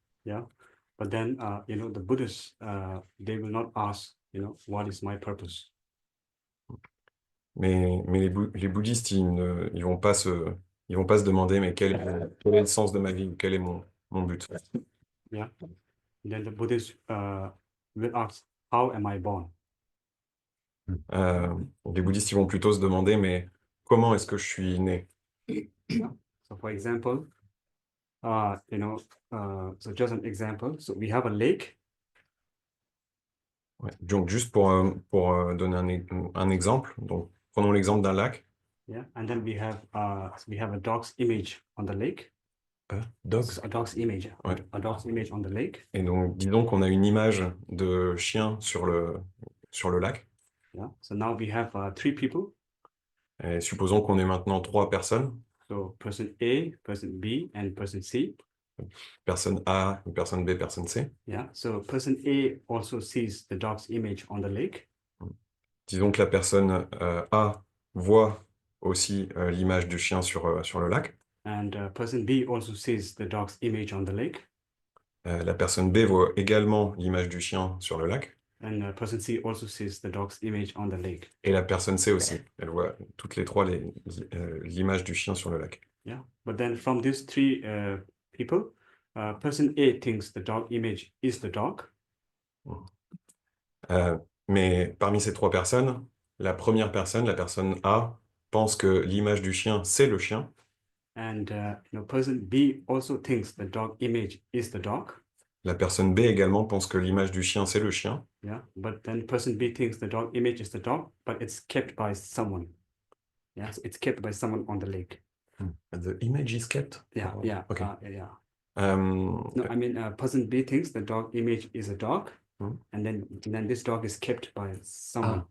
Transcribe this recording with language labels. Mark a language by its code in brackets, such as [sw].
[en] Yeah, but then, the Buddhists, they will not ask, what is my purpose? [fr] Mais les bouddhistes, ils vont pas se demander, mais quel est le sens de ma vie? Quel est mon but? [en] Yeah, then the Buddhists will ask, how am I born? [fr] Les bouddhistes, ils vont plutôt se demander, mais comment est-ce que je suis né? [en] So for example, so just an example, so we have a lake. [fr] Ouais. Donc, juste pour donner un exemple, donc prenons l'exemple d'un lac. [en] Yeah, and then we have a dog's image on the lake. Dogs. A dog's image. [fr] Ouais. [en] A dog's image on the lake. [fr] Et donc, disons qu'on a une image de chien sur le lac. [en] Yeah. So now we have 3 people. [fr] Et supposons qu'on ait maintenant 3 personnes. [en] So person A, person B, and person C. [fr] Personne A, personne B, personne C. [en] Yeah. So person A also sees the dog's image on the lake. [fr] Disons que la personne A voit aussi l'image du chien sur le lac. [en] And person B also sees the dog's image on the lake. [fr] La personne B voit également l'image du chien sur le lac. [en] And person C also sees the dog's image on the lake. [fr] Et la personne C aussi. Elle voit toutes les trois l'image du chien sur le lac. [en] Yeah. But then from these 3 people, person A thinks the dog image is the dog. [fr] Mais parmi ces 3 personnes, la première personne, la personne A, pense que l'image du chien, c'est le chien. [en] And person B also thinks the dog image is the dog. [fr] La personne B également pense que l'image du chien, c'est le chien. [en] Yeah, but then person B thinks the dog image is the dog, but it's kept by someone. Yeah, so it's kept by someone on the lake. The image is kept? Yeah, yeah, Okay. yeah. No, I mean, person B thinks the dog image is a dog, and then this dog is kept by someone